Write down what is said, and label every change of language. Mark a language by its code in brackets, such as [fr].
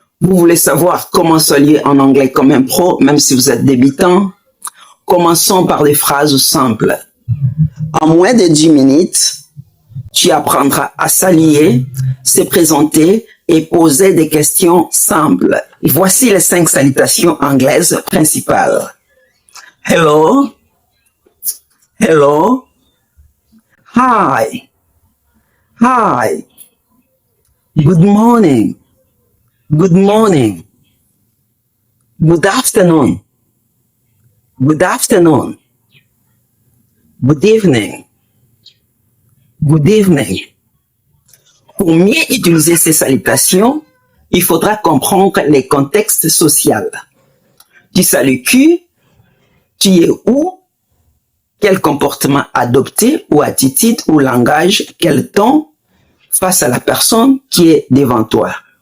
[fr] Vous voulez savoir comment saluer en anglais comme un pro, même si vous êtes débutant? Commençons par des phrases simples. En moins de 10 minutes, tu apprendras à saluer, se présenter et poser des questions simples. Voici les 5 salutations anglaises principales. [en] Hello, hello, hi, hi, good morning, good morning, good afternoon, good afternoon, good evening, good evening. [fr] Pour mieux utiliser ces salutations, il faudra comprendre les contextes sociaux. Tu salues qui? Tu es où? Quel comportement adopter ou attitude ou langage, quel ton face à la personne qui est devant toi.